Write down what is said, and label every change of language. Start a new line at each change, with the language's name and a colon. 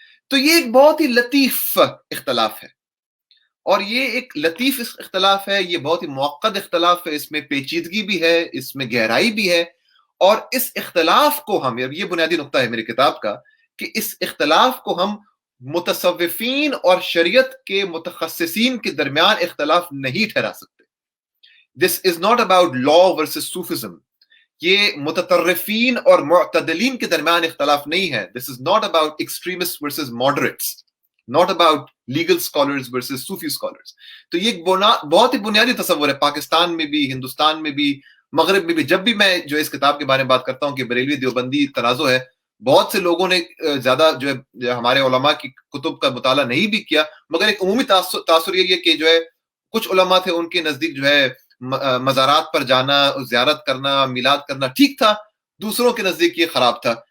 Urdu: تو یہ ایک بہت ہی لطیف اختلاف ہے، اور یہ ایک لطیف اختلاف ہے، یہ بہت ہی معقد اختلاف ہے، اس میں پیچیدگی بھی ہے، اس میں گہرائی بھی ہے. اور اس اختلاف کو ہم، یہ بنیادی نقطہ ہے میری کتاب کا، کہ اس اختلاف کو ہم متصوفین اور شریعت کے متخصصین کے درمیان اختلاف نہیں ٹھہرا سکتے.
English: This is not about law versus Sufism.
Urdu: یہ متطرفین اور معتدلین کے درمیان اختلاف نہیں ہے.
English: This is not about extremists versus moderates. Not about legal scholars versus Sufi scholars.
Urdu: تو یہ بہت ہی بنیادی تصور ہے، پاکستان میں بھی، ہندوستان میں بھی، مغرب میں بھی. جب بھی میں جو اس کتاب کے بارے میں بات کرتا ہوں کہ بریلوی دیوبندی تنازع ہے، بہت سے لوگوں نے زیادہ جو ہے ہمارے علماء کی کتب کا مطالعہ نہیں بھی کیا، مگر ایک عمومی تاثر یہ کہ جو ہے کچھ علماء تھے ان کے نزدیک جو ہے مزارات پر جانا، زیارت کرنا، میلاد کرنا ٹھیک تھا، دوسروں کے نزدیک یہ خراب تھا.